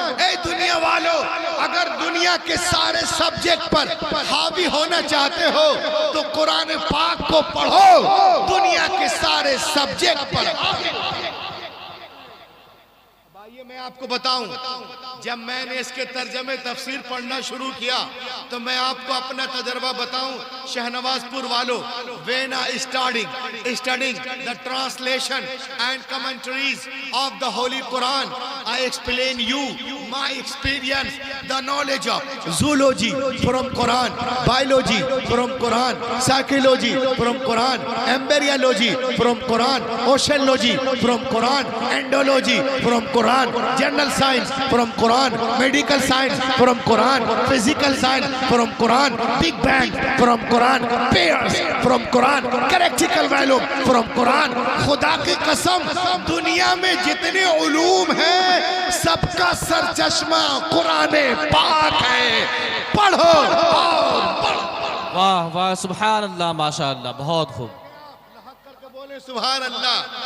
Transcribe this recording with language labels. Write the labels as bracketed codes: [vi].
[hi] ए दुनिया वालों, अगर दुनिया के सारे सब्जेक्ट पर हावी होना चाहते हो तो कुरान पाक को पढ़ो। दुनिया के सारे सब्जेक्ट पर मैं आपको बताऊं, जब मैंने इसके तर्जमे तफसीर पढ़ना शुरू किया तो मैं आपको अपना तजर्बा बताऊं। शहनवाजपुर वालों, [en] when I studying the translation and commentaries of the Holy Quran, I explain you my experience, the knowledge of zoology from Quran, biology from Quran, psychology from Quran, embryology from Quran, oceanology from Quran, endology from Quran, general science from Quran, medical science from Quran, physical science from Quran, Big Bang from Quran, pairs from Quran, characteristical value from Quran। [hi] खुदा की कसम, दुनिया में जितने उलूम हैं सबका सरचश्मा कुरान पाक है। पढ़ो और पढ़ो। वाह वाह, सुभान अल्लाह, माशाअल्लाह, बहुत खूब। बोले सुभान अल्लाह।